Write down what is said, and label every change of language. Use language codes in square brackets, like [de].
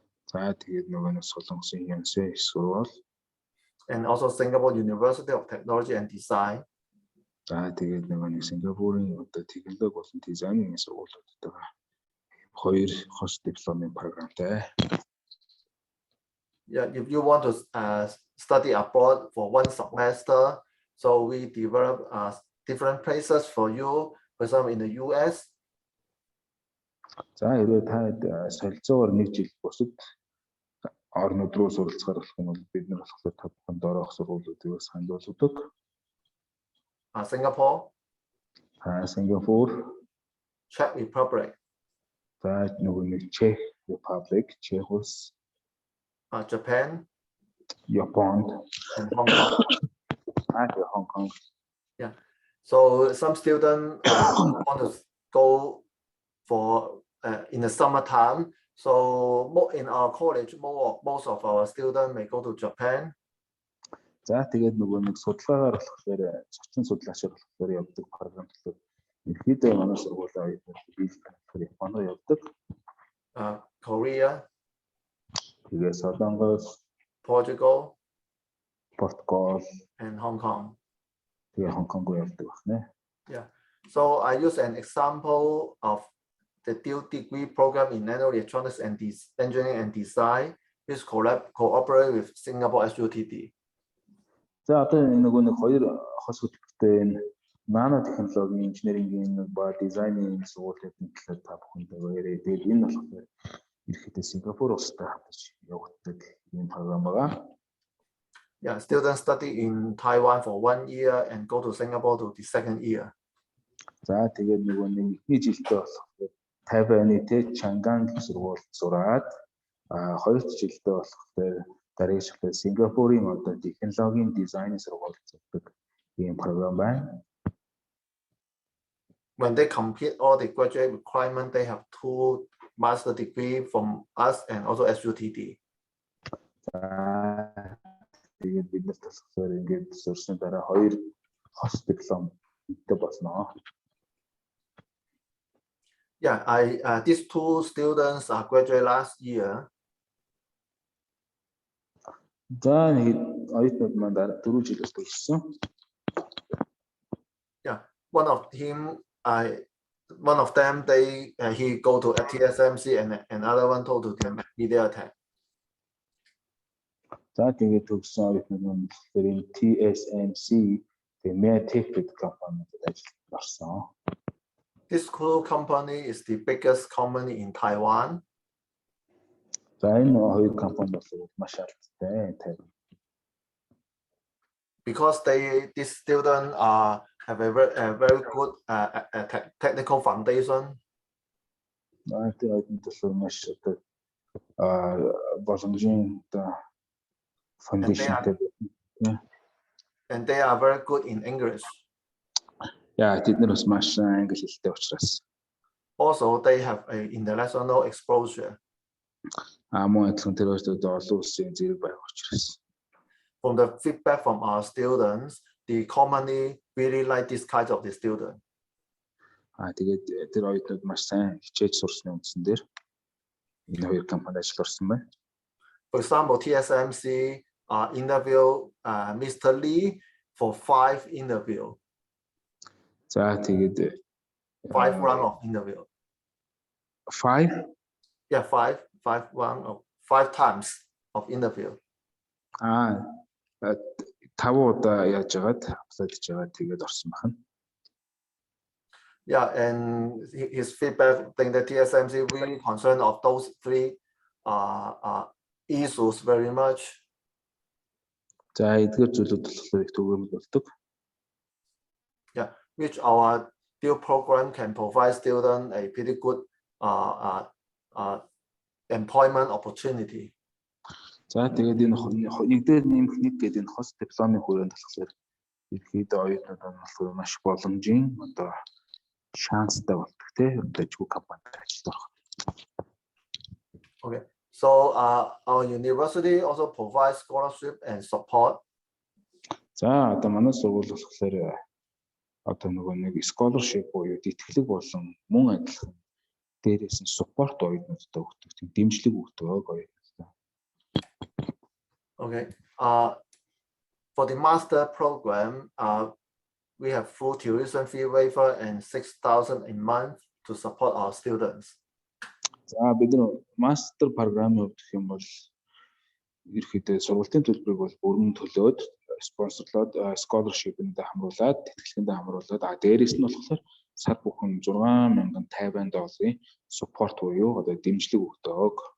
[mn] За тэгээд нөгөө нэг Солонгосын Yonsei их сургууль. [en] And also Singapore University of Technology and Design. [mn] За тэгээд нөгөө нэг Сингапурын одоо технологи болон дизайнын сургуулиудтайгаа хоёр хос дипломын програмтай. [en] Yeah, if you want to study abroad for one semester, so we develop different places for you. For example, in the US. [mn] За хэрвээ та солилцоогоор нэг жил бусад орнууд руу суралцахаар болох юм бол бид нар болохоор та бүхэнд орох сургуулиудыг санал болгодог. [en] Singapore. Singapore. Czech Republic. [mn] За нөгөө нэг Czech Republic, Czechos. [en] Japan. Japan. And Hong Kong. Hong Kong. Yeah. So some students want to go for in the summertime. So in our college, most of our students may go to Japan. [mn] За тэгээд нөгөө нэг судалгаагаар болохоор зочин судлаачаар болохоор явдаг програм болохоор ерхийдөө манай сургуулийн оюутнууд Японд явдаг. [en] Korea. [mn] Тэгээд Солонгос, [en] Portugal, and Hong Kong. [mn] Тэгээд Hong Kong явдаг байна. [en] Yeah. So I use an example of the dual degree program in nanoelectronics and engineering and design, which cooperate with Singapore SUTD. [mn] За одоо нөгөө нэг хоёр хос хөтөлбөртэй энэ нано технологийн инженерингийн ба дизайнын сургуулийн талаар та бүхэндээ яриад тэгээд энэ болохоор ерхийдөө Сингапур улстай хамтарч явагддаг ийм програм байгаа. [en] Yeah, students study in Taiwan for 1 year and go to Singapore to the second year. [mn] За тэгээд нөгөө нэг эхний жилдээ болохоор Тайваны Chang сургуульд сураад хоёр жилдээ болохоор дараагийн Сингапурын одоо технологийн дизайны сургуульд сурдаг ийм програм байна. [en] When they complete all the graduate requirements, they have 2 master degree from us and also SUTD. [mn] Тэгээд бид нар тасалбар ингээд сурсан дараа хоёр хос дипломтой болсноо. [en] Yeah, these 2 students are graduate last year. [mn] За нэг оюутнууд маань дараа 4 жилээс төгссөн. [en] Yeah, one of them he go to TSMC and another one go to the MediaTek. [mn] За тэгээд төгссөн оюутнууд маань TSMC, the MediaTek компанид ажиллаж орсон. [en] This school company is the biggest company in Taiwan. [mn] За энэ хоёр компани бол маш алдартай Тайван. [en] Because this student have a very good technical foundation. [mn] Тэр оюутнууд бол маш боломжийн foundation. [en] And they are very good in English. [mn] Яа, тэд нар бас маш англи хэлтэй учраас. [en] Also, they have a international exposure. [mn] Мөн адилхан тэр өөртөө олон улсын зэрэг байх учраас. [en] From the feedback from our students, the company really like this kind of the student. [mn] Тэгээд тэр оюутнууд маш сайн хичээж сурсны үндсэн дээр энэ хоёр компанид ажил орсон байна. [en] For example, TSMC interview Mr. Lee for 5 interview. [mn] За тэгээд [en] 5 round of interview. 5? Yeah, 5 round of 5 times of interview. [mn] 5 удаа яаж яагаад апплайдж байгаа тэгээд орсон байна. [en] Yeah, and his feedback think that TSMC really concerned of those 3 issues very much. [mn] За эдгээр зүйлүүд болохоор их түгээмэл болдог. [en] Yeah, which our deal program can provide students a pretty good employment opportunity. [mn] За тэгээд энэ нэгдээд нэмэх нэг гэдэг энэ хост дипломын хүрээнд болохоор ихэд оюутнууд нь болохоор маш боломжийн одоо шанстай болдог тийм дэжгүй компанид ажиллаж орох. [en] Okay, so our university also provides scholarship and support. [mn] За одоо манай сургууль болохоор одоо нөгөө нэг scholarship буюу тэтгэлэг болон мөн адилхан дээрээс нь support оюутнуудад өгдөг тийм дэмжлэг өгдөг оюутнуудад. [en] Okay, for the master program, we have full tuition fee waiver and 6,000 a month to support our students. [mn] За бид нар master програмын хувьд гэх юм бол ерөөхдөө сургуулийн төлбөрийг бол бүрэн төлөөд спонсорлоод scholarship-нд хамруулад тэтгэлгэнд хамруулад дээрээс нь болохоор сар бүхэн $6,050 support буюу одоо дэмжлэг өгдөг.